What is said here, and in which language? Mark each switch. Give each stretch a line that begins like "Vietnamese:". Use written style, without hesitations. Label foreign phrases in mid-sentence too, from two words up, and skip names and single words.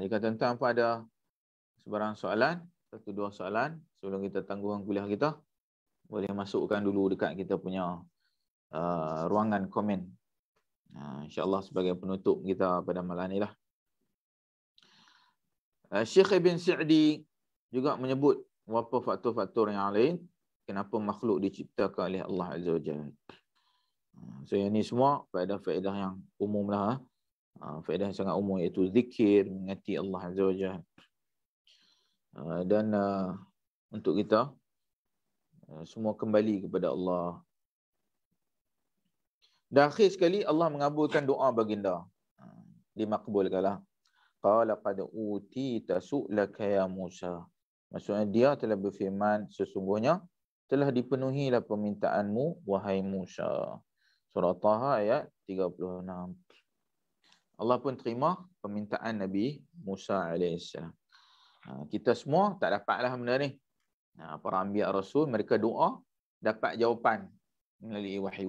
Malay: Jika tuan-tuan apa ada sebarang soalan, 1-2 soalan sebelum kita tangguhkan kuliah kita, boleh masukkan dulu dekat kita punya ruangan komen. InsyaAllah sebagai penutup kita pada malam ni lah. Syekh Ibn Sa'di juga menyebut beberapa faktor-faktor yang lain kenapa makhluk diciptakan oleh Allah
Arabic: عز وجل.
Malay: So yang ni semua faedah-faedah yang umum lah. Faedah yang sangat umum iaitu zikir, mengingati Allah
Arabic: عز وجل.
Malay: Dan untuk kita semua kembali kepada Allah. Dan akhir sekali Allah mengabulkan doa baginda. Dimakbulkanlah.
Arabic: قال قد أوتيت سؤلك يا موسى.
Malay: Maksudnya dia telah berfirman, sesungguhnya telah dipenuhilah permintaanmu wahai Musa. Surah Taha ayat 36. Allah pun terima permintaan Nabi Musa AS. Kita semua tak dapatlah benda ni. Para anbiya rasul mereka doa dapat jawapan melalui wahyu.